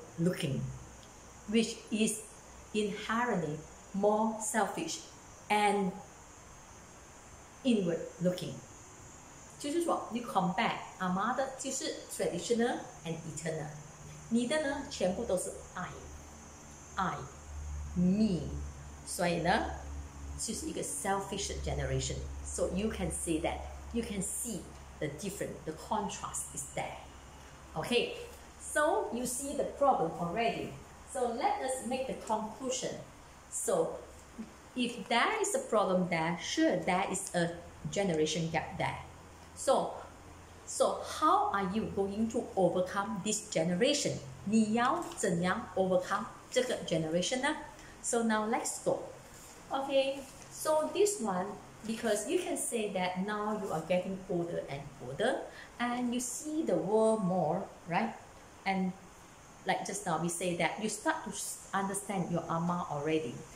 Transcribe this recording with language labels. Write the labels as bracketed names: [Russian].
[English] looking, which is inherently more selfish and inward looking. [Chinese] 就是说，你 compare 阿妈的就是 [English] traditional and eternal， [Chinese] 你的呢全部都是 [English] I me， [Chinese] 所以呢就是一个 selfish generation。 [English] So you can see that, you can see the difference, the contrast is there. Okay, so you see the problem already. So let us make the conclusion. So if there is a problem there, sure there is a generation gap there. So how are you going to overcome this generation? [Chinese] 你要怎样 overcome 这个 generation 呢？ [English] So now let's go. Okay, so this one, because you can say that now you are getting older and older and you see the world more, right? And like just now we say that you start to understand your ama already.